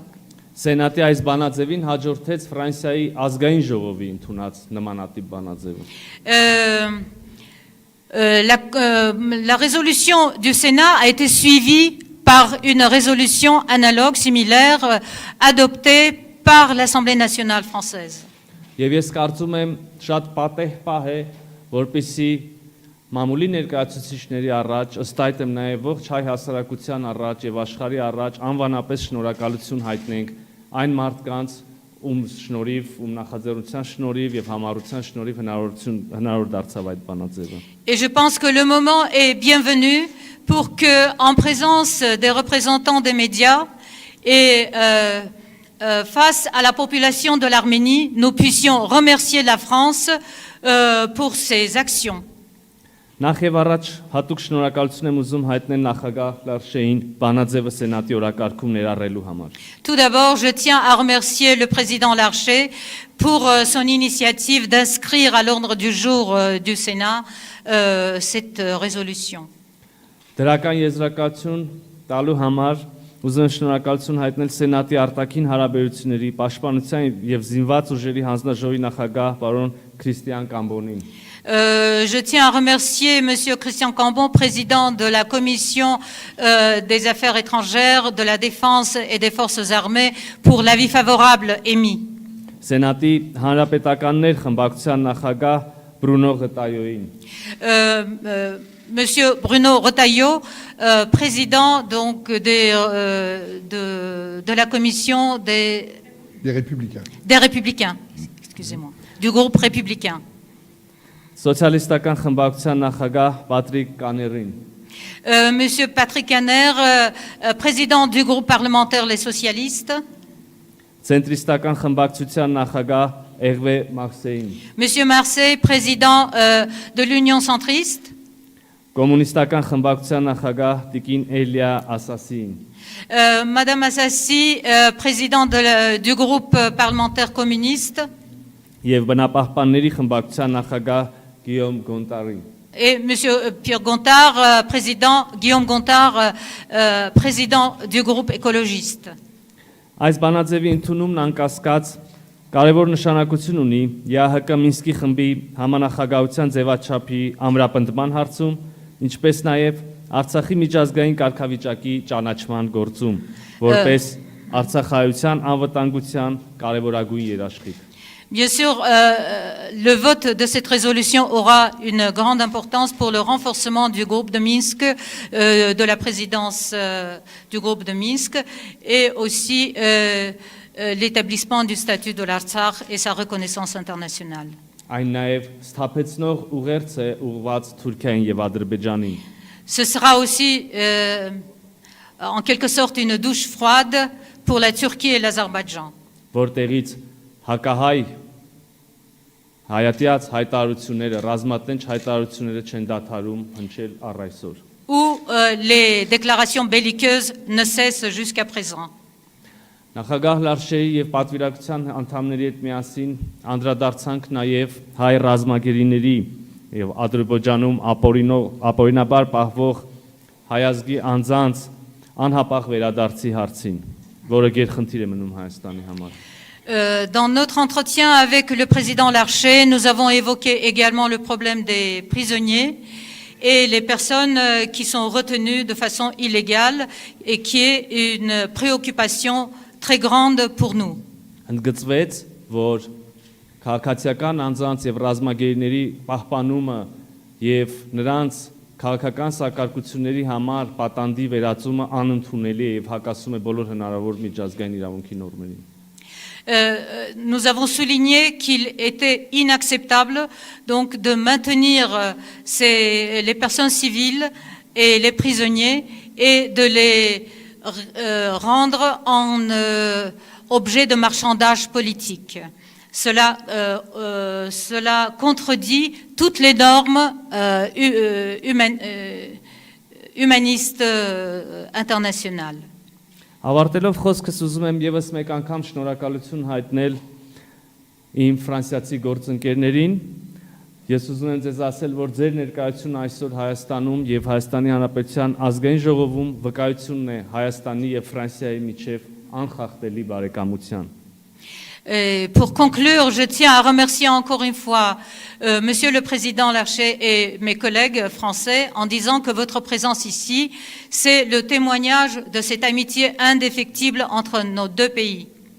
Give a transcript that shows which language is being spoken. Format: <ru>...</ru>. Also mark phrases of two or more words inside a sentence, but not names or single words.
<hy>Սենատի այս բանաձևին հաջորդեց Ֆրանսիայի ազգային ժողովի ընդունած նմանատիպ բանաձևը։</hy> <fr>La résolution du Sénat a été suivie par une résolution analogue, similaire, adoptée par l'Assemblée nationale française.</fr> <hy>Եվ ես կարծում եմ շատ պատեհ պահ է, որպեսզի մամուլի ներկայացուցիչների առաջ, ըստ այդ եմ նաև ողջ հայ հասարակության առաջ եւ աշխարհի առաջ անվանապես շնորհակալություն հայտնենք այն մարդկանց, ում շնորհիվ, ում նախաձեռնության շնորհիվ եւ համառության շնորհիվ հնարավոր դարձավ այդ բանաձևը։</hy> <fr>Et je pense que le moment est bienvenu pour que, en présence des représentants des médias et face à la population de l'Arménie, nous puissions remercier la France pour ses actions.</fr> <hy>Նախ եւ առաջ հատուկ շնորհակալություն եմ ուզում հայտնել նախագահ Լարշեին բանաձևը սենատի օրակարգում ներառելու համար։</hy> <fr>Tout d'abord, je tiens à remercier le président Larcher pour son initiative d'inscrire à l'ordre du jour du Sénat cette résolution.</fr> <hy>Դրական եզրակացություն տալու համար ուզում եմ շնորհակալություն հայտնել սենատի արտաքին հարաբերությունների, պաշտպանության եւ զինված ուժերի հանձնաժողովի նախագահ պարոն Քրիստիան Կամբոնին։</hy> <fr>Je tiens à remercier Monsieur Christian Cambon, président de la Commission des Affaires étrangères, de la Défense et des Forces armées, pour l'avis favorable émis.</fr> <hy>Սենատի հանրապետականներ խմբակցության նախագահ Բրունո Ղտայոին։</hy> <fr>Monsieur Bruno Retailleau, président donc de la Commission des Républicains, excusez-moi, du groupe républicain.</fr> <hy>Սոցիալիստական խմբակցության նախագահ Պատրիկ Կաներին։</hy> <fr>Monsieur Patrick Caner, président du groupe parlementaire Les Socialistes.</fr> <hy>Ցենտրիստական խմբակցության նախագահ Էրվե Մաքսեին։</hy> <fr>Monsieur Marseille, président de l'Union centriste.</fr> <hy>Կոմունիստական խմբակցության նախագահ Տիկին Էլիա Ասասին։</hy> <fr>Madame Assassi, président du groupe parlementaire communiste.</fr> <hy>Եվ բնապահպանների խմբակցության նախագահ Գիոմ Գոնտարին։</hy> <fr>Et Monsieur Pierre Gontard, Guillaume Gontard, président du groupe écologiste.</fr> <hy>Այս բանաձևի ընդունումն անկասկած կարևոր նշանակություն ունի ԵԱՀԿ Մինսկի խմբի համանախագահության ձևաչափի ամրապնդման հարցում, ինչպես նաև Արցախի միջազգային կարգավիճակի ճանաչման գործում, որպես Արցախայության անվտանգության կարևորագույն երաշխիք։</hy> <fr>Bien sûr, le vote de cette résolution aura une grande importance pour le renforcement du groupe de Minsk, de la présidence du groupe de Minsk, et aussi l'établissement du statut de l'Artsakh et sa reconnaissance internationale.</fr> <hy>Այն նաև սթափեցնող ուղերձ է ուղղված Թուրքիային եւ Ադրբեջանին։</hy> <fr>Ce sera aussi en quelque sorte une douche froide pour la Turquie et l'Azerbaïdjan.</fr> <hy>Որտեղից հակահայ հայատյաց հայտարարությունները, ռազմատենչ հայտարարությունները չեն դադարում հնչել առ այսօր։</hy> <fr>Où les déclarations belliqueuses ne cessent jusqu'à présent.</fr> <hy>Նախագահ Լարշեի եւ պատվիրակության անդամների հետ միասին անդրադարձանք նաեւ հայ ռազմագերիների եւ Ադրբեջանում ապօրինաբար պահվող հայազգի անձանց անհապաղ վերադարձի հարցին, որը գերխնդիր է մնում Հայաստանի համար։</hy> <fr>Dans notre entretien avec le président Larcher, nous avons évoqué également le problème des prisonniers et les personnes qui sont retenues de façon illégale et qui est une préoccupation très grande pour nous.</fr> <hy>Ընդգծվեց, որ քաղաքացիական անձանց եւ ռազմագերիների պահպանումը եւ նրանց քաղաքական սակարկությունների համար պատանդի վերածումը անընդունելի է եւ հակասում է բոլոր հնարավոր միջազգային իրավունքի նորմերին։</hy> <fr>Nous avons souligné qu'il était inacceptable donc de maintenir les personnes civiles et les prisonniers et de les rendre en objet de marchandage politique. Cela contredit toutes les normes humanistes internationales.</fr> <hy>Ավարտելով խոսքս ուզում եմ եւս մեկ անգամ շնորհակալություն հայտնել իմ ֆրանսիացի գործընկերներին։ Ես ուզում եմ ձեզ ասել, որ ձեր ներկայությունը այսօր Հայաստանում եւ Հայաստանի Հանրապետության ազգային ժողովում վկայությունն է Հայաստանի եւ Ֆրանսիայի միջև անխախտելի բարեկամության։</hy> <fr>Pour conclure, je tiens à remercier encore une fois Monsieur le Président Larcher et mes collègues français en disant que votre présence ici, c'est le témoignage de cette amitié indéfectible entre nos deux pays.</fr>